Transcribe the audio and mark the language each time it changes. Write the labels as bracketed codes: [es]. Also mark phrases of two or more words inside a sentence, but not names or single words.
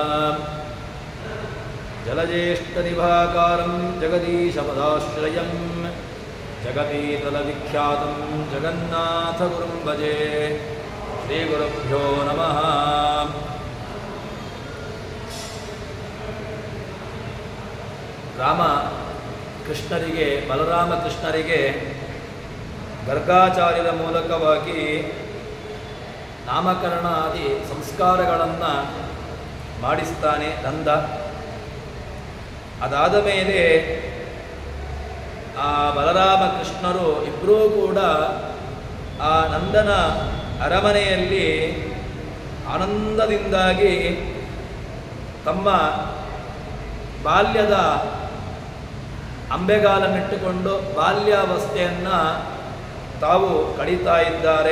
[sa] जलज्येष्ठनिभाकारं जगदीशपदाश्रयं जगतीतलविख्यातं जगन्नाथगुरुं भजे। श्रीगुरुभ्यो नमः। [kn] ರಾಮ ಕೃಷ್ಣರಿಗೆ ಬಲರಾಮ ಕೃಷ್ಣರಿಗೆ ಗರ್ಗಾಚಾರ್ಯರ ಮೂಲಕವಾಗಿ ನಾಮಕರಣ ಆದಿ ಸಂಸ್ಕಾರಗಳನ್ನು ಮಾಡಿಸ್ತಾನೆ ನಂದ. ಅದಾದ ಮೇಲೆ ಆ ಬಲರಾಮ ಕೃಷ್ಣರು ಇಬ್ಬರೂ ಕೂಡ ಆ ನಂದನ ಅರಮನೆಯಲ್ಲಿ ಆನಂದದಿಂದಾಗಿ ತಮ್ಮ ಬಾಲ್ಯದ ಅಂಬೆಗಾಲನ್ನಿಟ್ಟುಕೊಂಡು ಬಾಲ್ಯಾವಸ್ಥೆಯನ್ನು ತಾವು ಕಳೀತಾ ಇದ್ದಾರೆ.